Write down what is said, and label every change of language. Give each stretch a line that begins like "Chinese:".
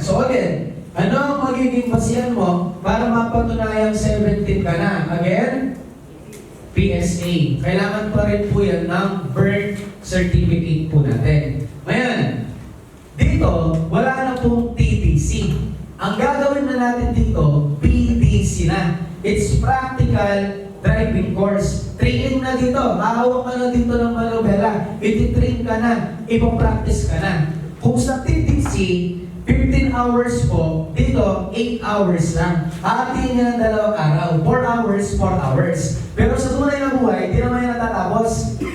Filipino: So, again, ano ang magiging pasiyan mo para mapatunayang 17 ka na? Again, PSA. Kailangan pa rin po yan ng birth certificate po natin. Ngayon, dito, wala na pong TTC. Ang gagawin na natin dito, PDC na.
English: It's practical driving course.
Filipino: Training na dito. Mahawak ka na dito ng manubela. Iti-train ka na. Ipapractice ka na. Kung sa TTC, 15 hours po, dito, 8 hours lang. Hatiin niya ng 2 araw. 4 hours, 4 hours. Pero sa tunay na buhay, di naman yan natatapos.